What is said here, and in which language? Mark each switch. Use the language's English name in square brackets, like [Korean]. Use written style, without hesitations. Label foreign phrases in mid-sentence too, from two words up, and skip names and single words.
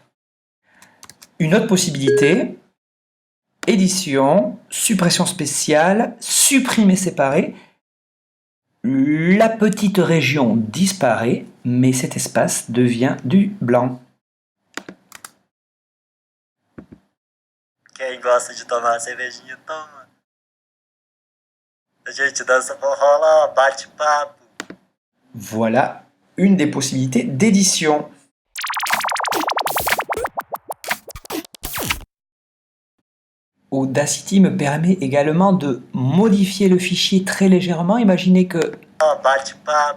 [French] Une autre possibilité, édition, suppression spéciale, supprimer séparé. La petite région disparaît, mais cet espace devient du blanc. [Portuguese] Quem gosta de tomar cervejinha, toma. A gente dança forró lá, bate papo. [French] Voilà une des possibilités d'édition. Audacity me permet également de modifier le fichier très légèrement. Imaginez que [Portuguese] Bate papo.